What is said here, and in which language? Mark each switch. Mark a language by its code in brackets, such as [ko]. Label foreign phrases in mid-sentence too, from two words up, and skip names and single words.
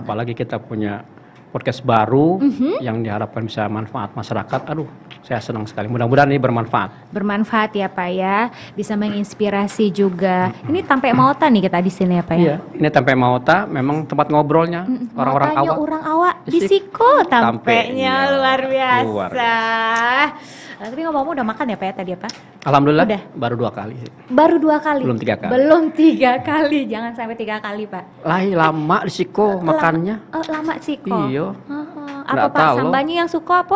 [id] Apalagi kita punya podcast baru yang diharapkan bisa manfaat masyarakat. Aduh, saya senang sekali. Mudah-mudahan ini bermanfaat. Bermanfaat ya Pak ya, bisa menginspirasi juga. Ini Tampe Mauta nih kita di sini ya Pak ya. Iya, ini Tampe Mauta memang tempat ngobrolnya orang-orang awak. [min] Orang awak di siko tampeknya [id] Iya. luar biasa. Luar biasa. Tapi ngomong udah makan ya Pak ya tadi ya Pak? Alhamdulillah Udah. baru 2 kali sih. Baru 2 kali. Belum 3 kali. Belum 3 kali, jangan sampai 3 kali Pak. [min] Lama di siko makannya. Lama siko. [id] Iya. Apa Nggak Pak? tahu. Sambalnya yang suka apa?